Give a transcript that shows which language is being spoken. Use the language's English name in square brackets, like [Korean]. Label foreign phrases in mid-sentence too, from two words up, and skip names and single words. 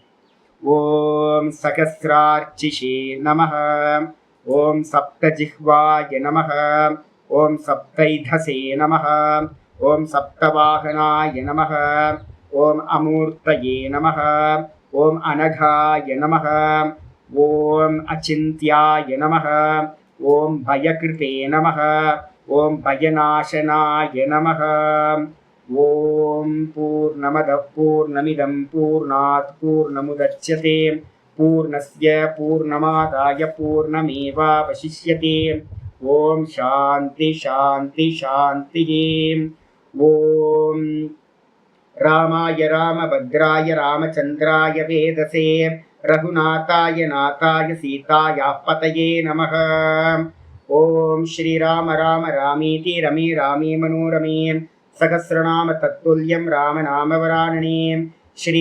[Sanskrit] ॐ सहस्रार्चिषे नमः, ॐ सप्तजिह्वाय नमः, ॐ सप्तैधसे नमः, ॐ सप्तवाहनाय नमः, ॐ अमूर्तये नमः, ॐ अनघाय नमः, ॐ अचिन्त्याय नमः, ॐ भयकृते नमः, ॐ भयनाशनाय नमः. ॐ पूर्णमदः पूर्णमिदं पूर्णात् पूर्णमुदच्यते पूर्णस्य पूर्णमादाय पूर्णमेवावशिष्यते. ॐ शान्ति शान्ति शान्ति. ॐ रामाय रामभद्राय रामचन्द्राय वेधसे रघुनाथाय नाथाय सीतायाः पतये नमः. ॐ श्रीराम राम रामेति रमे रामे मनोरमे सहस्रनाम तत्तुल्यं राम नामवरानने.